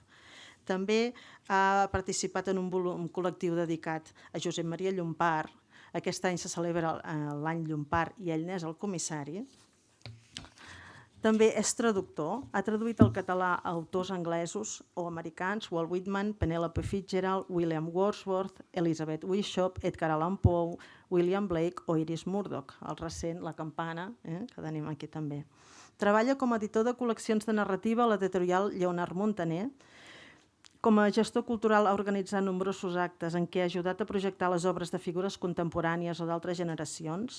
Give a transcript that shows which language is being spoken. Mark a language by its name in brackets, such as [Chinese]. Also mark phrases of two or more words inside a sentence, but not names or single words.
[Catalan] També ha participat en un volum col·lectiu dedicat a Josep Maria Llompart. Aquest any se celebra l'any Llompart i ell n'és el comissari. També és traductor, ha traduït al català a autors anglesos o americans, Walt Whitman, Penelope Fitzgerald, William Wordsworth, Elizabeth Bishop, Edgar Allan Poe, William Blake o Iris Murdoch, el recent La Campana, que tenim aquí també. Treballa com a editor de col·leccions de narrativa a l'editorial Lleonard Montaner. Com a gestor cultural ha organitzat nombrosos actes en què ha ajudat a projectar les obres de figures contemporànies o d'altres generacions.